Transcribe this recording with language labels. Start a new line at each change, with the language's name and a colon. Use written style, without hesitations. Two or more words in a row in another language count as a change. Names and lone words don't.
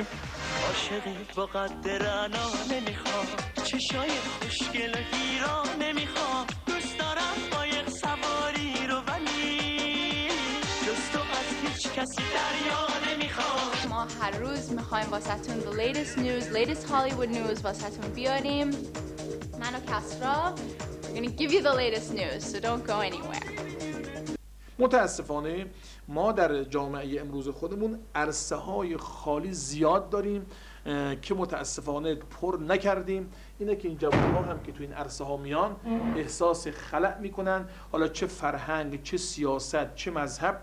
Persian: عاشقی با قد رعنا نمیخوام، چشای خوشگل و گیرا نمیخوام، دوست دارم قایق سواری رو ولی جز تو از هیچ کسی دریا نمیخوام. ما هر روز میخوایم واسهتون
English: the latest news, latest Hollywood news
Persian: واسهتون بیاریم. من و کسرا
English: we're gonna give you the latest news, so don't go anywhere.
Persian: متاسفانه ما در جامعه امروز خودمون عرصه های خالی زیاد داریم که متاسفانه پر نکردیم. اینه که این جوان‌ها هم که تو این عرصه ها میان احساس خلأ میکنن، حالا چه فرهنگ، چه سیاست، چه مذهب.